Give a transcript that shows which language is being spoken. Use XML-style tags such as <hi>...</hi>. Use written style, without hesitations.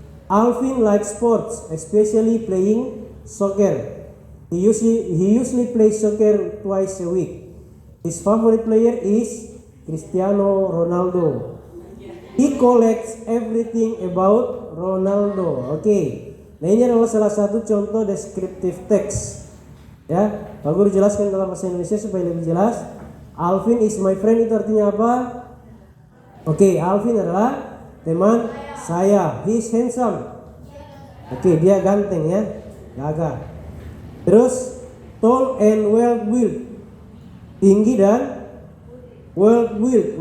<en>Alvin likes sports, especially playing soccer. He usually plays soccer twice a week. His favorite player is Cristiano Ronaldo. He collects everything about Ronaldo.</en> <id>Nah, ini adalah salah satu contoh descriptive text. Ya, Pak Guru jelaskan dalam bahasa Indonesia supaya lebih jelas.</id> <en>Alvin is my friend</en> <id>itu artinya apa? Alvin adalah teman saya.</id> <en>He is handsome.</en> <id>Dia ganteng ya, gagah. Terus</id> <en>tall and well-built,</en> <id>tinggi dan well-built.</id>